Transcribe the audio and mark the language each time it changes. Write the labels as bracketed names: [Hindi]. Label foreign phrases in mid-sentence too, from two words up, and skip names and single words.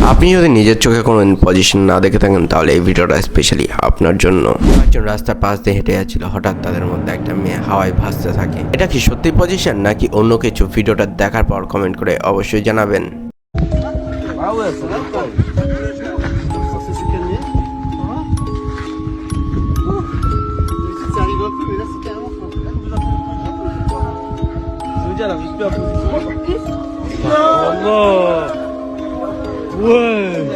[Bangla] আপনি যদি নিজের চোখে কোনো পজিশন না দেখে থাকেন তাহলে এই ভিডিওটা স্পেশালি আপনার জন্য। একজন রাস্তার পাশ দিয়ে হেঁটে যাচ্ছিল, হঠাৎ তাদের মধ্যে একটা মেয়ে হাওয়ায় ভাসতে থাকে। এটা কি সত্যি পজিশন নাকি অন্য কিছু? ভিডিওটা দেখার পর কমেন্ট করে অবশ্যই জানাবেন। [French] Ah ouais, ça va pas. C'est se calmer. Ça arrive un peu, mais là c'est carrément fort. Je veux dire, elle arrive plus à position. Allah. Ouais.